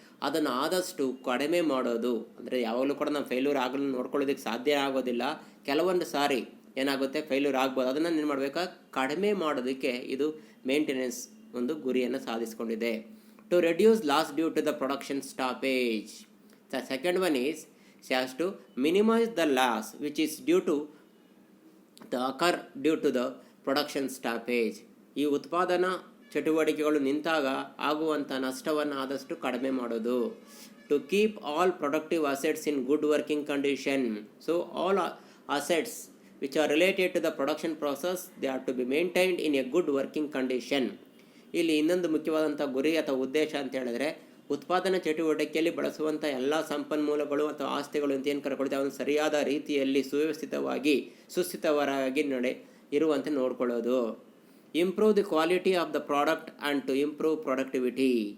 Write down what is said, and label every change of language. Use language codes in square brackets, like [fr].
[kn] ಅದನ್ನು ಆದಷ್ಟು ಕಡಿಮೆ ಮಾಡೋದು, ಅಂದರೆ ಯಾವಾಗಲೂ ಕೂಡ ನಾವು ಫೇಲ್ಯೂರ್ ಆಗಲು ನೋಡ್ಕೊಳ್ಳೋದಕ್ಕೆ ಸಾಧ್ಯ ಆಗೋದಿಲ್ಲ. ಕೆಲವೊಂದು ಸಾರಿ ಏನಾಗುತ್ತೆ ಫೇಲ್ಯೂರ್ ಆಗ್ಬೋದು, ಅದನ್ನು ಏನು ಮಾಡಬೇಕಾ ಕಡಿಮೆ ಮಾಡೋದಕ್ಕೆ ಇದು ಮೇಂಟೆನೆನ್ಸ್ ಒಂದು ಗುರಿಯನ್ನು ಸಾಧಿಸಿಕೊಂಡಿದೆ. [en] To reduce loss due to the production stoppage. The second one is she has to minimize the loss which is due to the production stoppage. [kn] ಈ ಉತ್ಪಾದನಾ ಚಟುವಟಿಕೆಗಳು ನಿಂತಾಗ ಆಗುವಂಥ ನಷ್ಟವನ್ನು ಆದಷ್ಟು ಕಡಿಮೆ ಮಾಡೋದು. [en] to keep all productive assets in good working condition. So all assets which are related to the production process, they are to be maintained in a good working condition. [kn] ಇಲ್ಲಿ ಇನ್ನೊಂದು ಮುಖ್ಯವಾದಂಥ ಗುರಿ ಅಥವಾ ಉದ್ದೇಶ ಅಂತ ಹೇಳಿದ್ರೆ, ಉತ್ಪಾದನಾ ಚಟುವಟಿಕೆಯಲ್ಲಿ ಬಳಸುವಂಥ ಎಲ್ಲ ಸಂಪನ್ಮೂಲಗಳು ಅಥವಾ ಆಸ್ತಿಗಳು ಅಂತ ಏನು ಕರ್ಕೊಳ್ತೇವೆ ಅವನು ಸರಿಯಾದ ರೀತಿಯಲ್ಲಿ ಸುವ್ಯವಸ್ಥಿತವಾಗಿ ಸುಸ್ಥಿತವಾಗಿ ಇರುವಂತೆ ನೋಡ್ಕೊಳ್ಳೋದು. [en] Improve the quality of the product and to improve productivity.